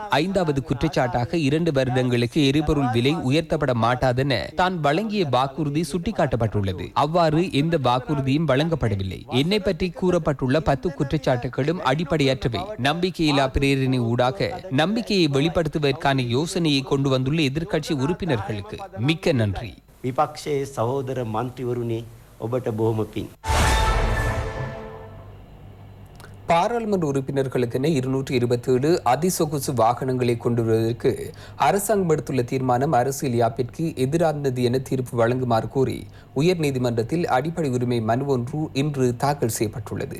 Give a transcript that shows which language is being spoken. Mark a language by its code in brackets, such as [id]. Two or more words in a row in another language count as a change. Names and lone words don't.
[ta] 5வது குற்றச்சாட்டாக 2 வருடங்களுக்கு எரிபொருள் விலை உயர்த்தப்பட மாட்டாதென தான் வழங்கிய வாக்குறுதி சுட்டிக்காட்டப்பட்டுள்ளது. அவ்வாறு எந்த வாக்குறுதியும் வழங்கப்படவில்லை. என்னை பற்றி கூறப்பட்டுள்ள 10 குற்றச்சாட்டுகளும் அடிப்படையற்றவை. நம்பிக்கையில்லா பிரேரணை ஊடாக நம்பிக்கையை வெளிப்படுத்துவதற்கான யோசனையை கொண்டு வந்துள்ள எதிர்க்கட்சி உறுப்பினர்களுக்கு மிக்க நன்றி. [si] විපක්ෂයේ සහෝදර මන්ත්‍රීවරුනි ඔබට බොහොම පිං. [ta] பாராளுமன்ற உறுப்பினர்களுக்கென 227 அதிசொகுசு வாகனங்களை கொண்டு வருவதற்கு அரசாங்கம் எடுத்துள்ள தீர்மானம் அரசியல் யாப்பிற்கு எதிரானது என தீர்ப்பு வழங்குமாறு கோரி உயர்நீதிமன்றத்தில் அடிப்படை உரிமை மனு ஒன்று இன்று தாக்கல் செய்யப்பட்டுள்ளது.